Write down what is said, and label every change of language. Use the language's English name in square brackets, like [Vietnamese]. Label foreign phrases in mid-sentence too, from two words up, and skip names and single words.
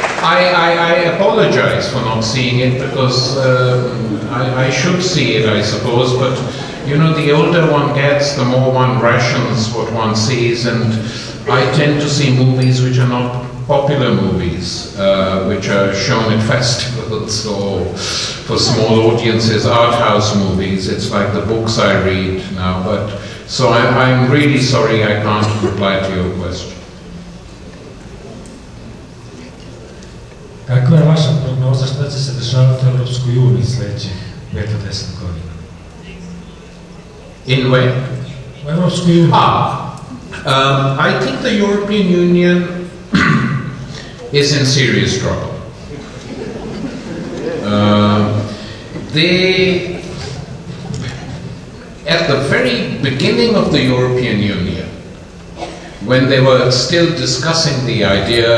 [English] I apologize for not seeing it, because I should see it, I suppose, but you know, the older one gets, the more one rations what one sees, and I tend to see movies which are not popular movies, which are shown at festivals or for small audiences, art house movies. It's like the books I read now, but so I'm really sorry I can't reply to your question. [Bosnian] Kakva je vaša prognoza šta će se dešavati u Europskoj uniji sljedećih 5 do 10 godina? [English] In where? [Bosnian] U Europskoj uniji. [English] I think the European Union is in serious trouble. They, at the very beginning of the European Union, when they were still discussing the idea